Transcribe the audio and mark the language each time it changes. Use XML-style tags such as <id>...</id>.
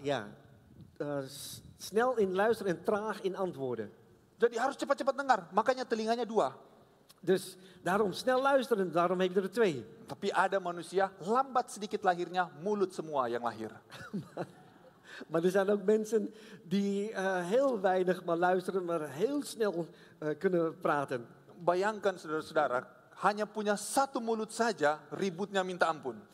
<nl>Ja, snel in luisteren en traag in antwoorden.</nl> <id>Jadi harus cepat-cepat dengar, makanya telinganya dua.</id> <nl>Dus daarom snel luisteren, daarom heb je er twee.</nl> <id>Tapi ada manusia lambat sedikit lahirnya, mulut semua yang lahir.</id> <nl>Maar er zijn ook mensen die heel weinig maar luisteren, maar heel snel kunnen praten.</nl> <id>Bayangkan saudara-saudara, hanya punya satu mulut saja, ributnya minta ampun.</id>